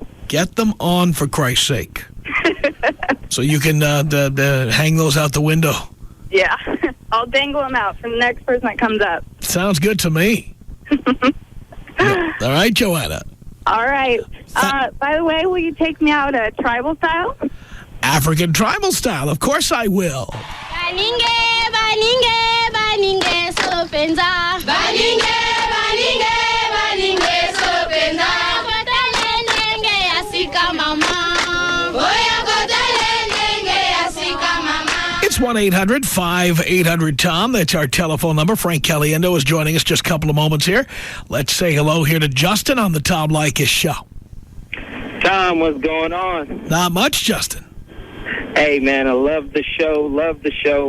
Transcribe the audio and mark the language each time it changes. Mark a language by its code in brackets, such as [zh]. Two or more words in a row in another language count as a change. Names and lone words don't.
[en] Get them on, for Christ's sake. So you can hang those out the window. Yeah. I'll dangle them out for the next person that comes up. Sounds good to me. All right, Joanna. All right. By the way, will you take me out tribal style? African tribal style. Of course I will. Baninge, baninge, baninge, sopenza. Baninge, baninge, baninge, sopenza. Kotele nenge asika mama. Boya kotele nenge asika mama. It's 1-800-5800-TOM. That's our telephone number. Frank Caliendo is joining us just a couple of moments here. Let's say hello here to Justin on the Tom Leykis Show. Tom, what's going on? Not much, Justin. Hey, man, I love the show.